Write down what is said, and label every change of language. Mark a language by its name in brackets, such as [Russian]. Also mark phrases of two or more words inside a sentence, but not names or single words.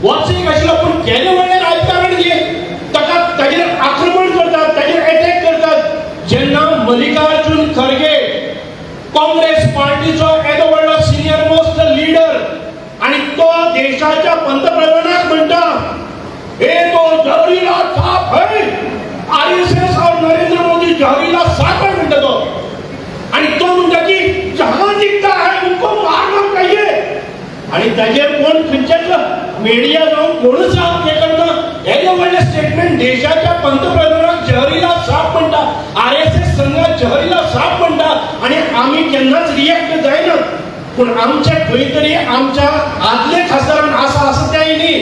[Konkani] होच एक आशिल्लो, पूण केन्ना म्हणलें राजकारण घे ताका ताचेर आक्रमण करतात, ताचेर अटॅक करतात. जेन्ना मल्लिकार्जुन खरगे काँग्रेस पार्टीचो येदो व्हडलो [English] senior most leader [Konkani] आणि तो देशाच्या पंतप्रधानाक म्हणटा हे [Hindi] तो जहरीला साप है, आरएसएस और नरेंद्र मोदी जहरीला साप है [Konkani] म्हणटा तो. आणि तो म्हणटा की [Hindi] जहां दिखता है उनको मारना चाहिए. [Konkani] आणि ताचेर कोण खंयचेच मीडिया जावन कोणूच हे करना. येदो व्हडलें स्टेटमेंट देशाच्या पंतप्रधानाक [Hindi] जहरीला साप [Konkani] म्हणटा, आरएसएस संघात [Hindi] जहरीला साप [Konkani] म्हणटा आणि आमी केन्नाच रिएक्ट जायना. पूण आमचे खंय तरी आमच्या आदले खासदारान आसा असं त्याय न्ही.